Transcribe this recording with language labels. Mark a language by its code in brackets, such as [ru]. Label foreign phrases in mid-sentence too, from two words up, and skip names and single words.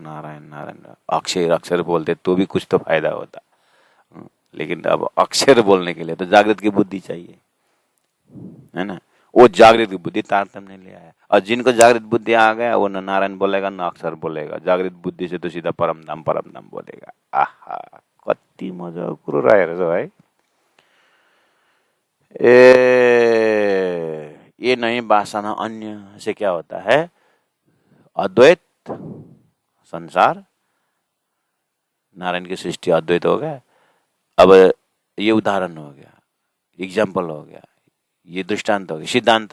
[hi] नारायण नारायण अक्षर अक्षर बोलते तो भी कुछ तो फायदा होता, लेकिन अब अक्षर बोलने के लिए तो जागृत की बुद्धि चाहिए, है ना। वो जागृत की बुद्धि तारतम्य ले आया, और जिनको जागृत बुद्धि आ गया वो न नारायण बोलेगा न अक्षर बोलेगा, जागृत बुद्धि से तो सीधा परम धाम बोलेगा। [ne] आहा कति मजा कुरो रहेछ है। [hi] ये नहीं वासना अन्य से क्या होता है, अद्वैत संसार, नारायण की सृष्टि अद्वैत हो गया। अब ये उदाहरण हो गया, एग्जाम्पल हो गया, ये दृष्टांत हो गया, सिद्धांत।